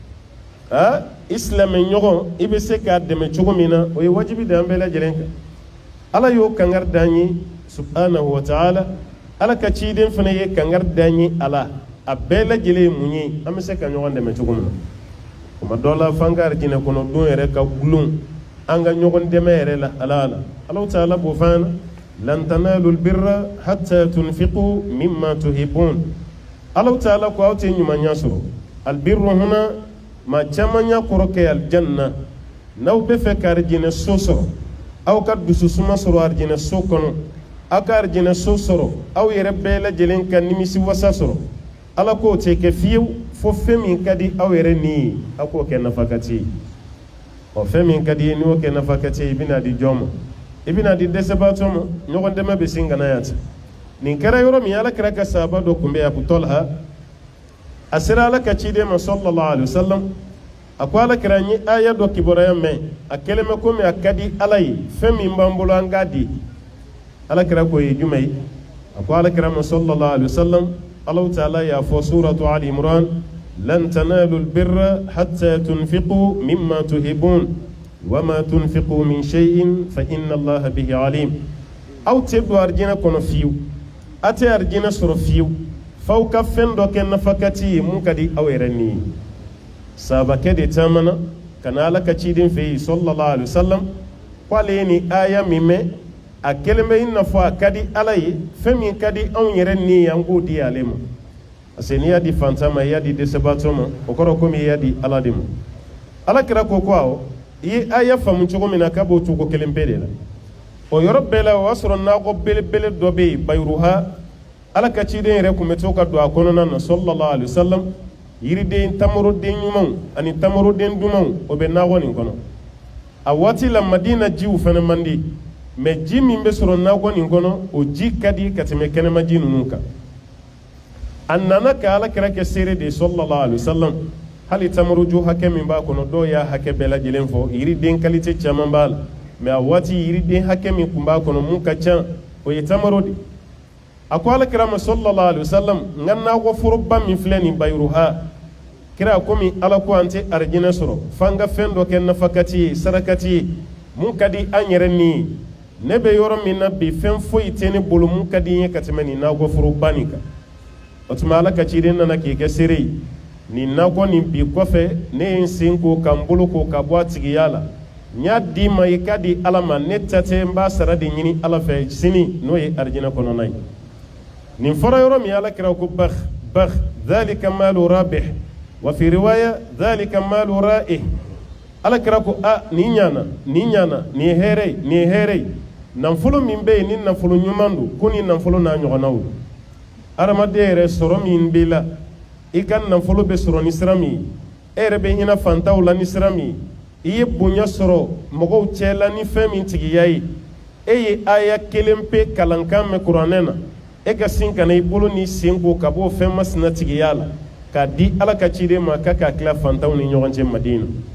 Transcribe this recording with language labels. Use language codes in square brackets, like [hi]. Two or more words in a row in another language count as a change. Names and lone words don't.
[bm] i silamɛ ɲɔgɔn i bɛ se k'a dɛmɛ cogo min na o ye wajibi de an bɛɛ lajɛlen kan ala y'o kangari d'an ye [ar] سبحانه وتعالى [bm] ala ka ciden fana ye kangari d'an ye a la a bɛɛ lajɛlen ye mun ye an bɛ se ka ɲɔgɔn dɛmɛ cogo min na kuma dɔ la f'an ka arijinɛ kɔnɔ don yɛrɛ ka gulon an ka ɲɔgɔn dɛmɛ yɛrɛ la ala ta'ala b'o f'an na [ar] لن تنالوا البر حتى تنفقوا مما تحبون [bm] ala ta'ala ko aw tɛ ɲumanya sɔrɔ albirru huna ma caman y'a kɔrɔ kɛ aljanna n'aw bɛ fɛ ka arijinɛ so sɔrɔ aw ka dususuma sɔrɔ arijinɛ so kɔnɔ aw ka arijinɛ so sɔrɔ aw yɛrɛ bɛɛ lajɛlen ka nimisi wasa sɔrɔ ala k'o tɛ kɛ fiyewu fo fɛn min ka di aw yɛrɛ ni ye aw k'o kɛ nafakati ye fɛn min ka di ye n'i y'o kɛ nafakati ye i bɛna di jɔn ma i bɛna di dɛsɛbaatɔ ma ɲɔgɔn dɛmɛ bɛ sin ka na yan ten nin kɛra yɔrɔ min ala kɛra ka sahaba dɔ tun bɛ Abu Talha a sera ala ka ciden ma [ar] صلى الله عليه وسلم [bm] a ko ala kɛra n ye aya dɔ kibaruya mɛn a kɛlen bɛ komi a ka di ala ye fɛn min b'an bolo an k'a di ala kɛra k'o ye jumɛn ye a ko ala kɛra ma [ar] صلى الله عليه وسلم [bm] Allah ta'ala y'a fɔ suratu Ali Imran [ar] لن تنالوا البر حتى تنفقوا مما تحبون وما تنفقوا من شيء فإن الله به عليم [bm] aw tɛ don arijinɛ kɔnɔ fiyewu a tɛ arijinɛ sɔrɔ fiyewu f'aw ka fɛn dɔ kɛ nafakati ye mun ka di aw yɛrɛ ni ye sahabakɛ de taamana ka na ala ka ciden fɛ yen [ar] صلى الله عليه وسلم [bm] k'ale ye nin aya min mɛn a kelen bɛ i n'a fɔ a ka di ala ye fɛn min ka di anw yɛrɛ ni ye an k'o di ale ma [fr] parce que [bm] n'i y'a di fantan ma i y'a di dɛsɛbaatɔ ma o kɔrɔ komi i y'a di ala de ma ala kɛra ko awɔ i ye aya faamu cogo min na k'a b'o cogo kelen bɛɛ de la o yɔrɔ bɛɛ la o y'a sɔrɔ nakɔ belebele dɔ bɛ yen bayuruha ala ka ciden yɛrɛ tun bɛ to ka don a kɔnɔna na [ar] صلى الله عليه وسلم [bm] yiriden tamoroden ɲumanw ani tamoroden dumanw o bɛ nakɔ nin kɔnɔ a waati la madina jiw fana man di mɛ ji min bɛ sɔrɔ nakɔ nin kɔnɔ o ji ka di ka tɛmɛ kɛnɛma ji ninnu kan a nana ka ala kɛra kɛ seere de [ar] صلى الله عليه وسلم [bm] hali tamoroju hakɛ min b'a kɔnɔ dɔw y'a hakɛ bɛɛ lajɛlen fɔ yiriden kalite caman b'a la mɛ a waati yiriden hakɛ min tun b'a kɔnɔ mun ka ca o ye tamaro de a ko ala kɛra ma [ar] صلى الله عليه وسلم [bm] n ka nakɔ foroba min filɛ nin bayuruha kira komi ala ko an tɛ arijinɛ sɔrɔ f'an ka fɛn dɔ kɛ nafakati ye sarakati ye mun ka di an yɛrɛ ni ye ne bɛ yɔrɔ min na bi fɛn foyi tɛ ne bolo mun ka di n ye ka tɛmɛ nin nakɔ foroba nin kan o tuma ala ka ciden nana k'i kɛ seere ye nin nakɔ nin bi kɔfɛ ne ye n sen ko ka n bolo ko ka bɔ a tigiya la n y'a di ma i k'a di ala ma ne ta tɛ n b'a sara de ɲini ala fɛ sini n'o ye arijinɛ kɔnɔna ye nin fɔra yɔrɔ min ala kɛra ko [ar] بخ ذلك مال رابح وفي رواية ذلك مال رائح [bm] ala kɛra ko nin ɲana nin ye hɛrɛ ye nafolo min bɛ yen ni nafolo ɲuman don ko ni nafolo n'a ɲɔgɔnnaw adamaden yɛrɛ sɔrɔ min b'i la i ka nafolo bɛ sɔrɔ ni sira min ye e yɛrɛ bɛ hinɛ fantanw la ni sira min ye i ye bonya sɔrɔ mɔgɔw cɛla ni fɛn min tigiya ye e ye aya kelen pe kalankan mɛn kuranɛ na e ka sin ka na i bolo ni sen ko ka bɔ fɛn masina tigiya la k'a di ala ka ciden ma k'a k'a tila fantanw ni ɲɔgɔn cɛ madina